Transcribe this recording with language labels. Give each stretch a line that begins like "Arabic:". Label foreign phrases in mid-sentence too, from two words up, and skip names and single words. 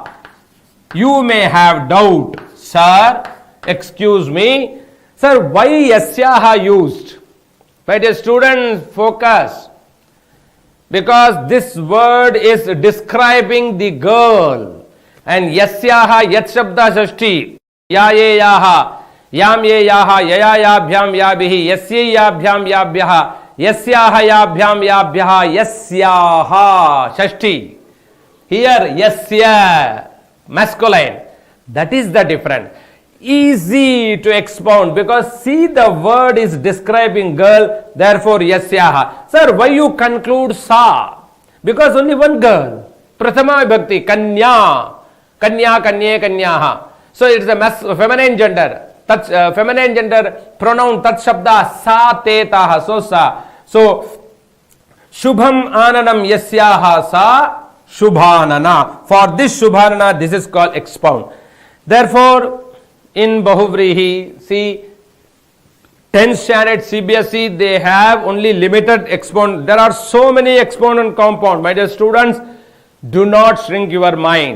English: You may have doubt, sir, excuse me. Sir, why Yasyaha used? My dear students, focus. Because this word is describing the girl.
Sanskrit: And यस्याः यत् शब्द षष्ठी. या ये याः। याम् ये याः. यया याभ्याम् याभिः. यस्यै याभ्याम् याभ्यः। यस्याः याभ्याम् याभ्यः. यस्याः षष्ठी. Here Yasya masculine.
English: That is the difference. Easy to expound, because see, the word is describing girl, therefore Yasyaha. Sir, why you conclude Sa? Because only one girl.
Sanskrit: प्रथमा विभक्ति, कन्या, कन्या, कन्ये, कन्याः.
English: So it is a feminine gender. Feminine gender pronoun
Sanskrit: तत् शब्द सा ते ताः,
English: so sa.
Sanskrit: So शुभम् आननम् यस्याः सा शुभानना.
English: For this shubhanana, this is called expound. Therefore, in Bahuvreehi, see, 10th standard CBSE, they have only limited expound. There are so many expound and compound. My dear students, do not shrink your mind.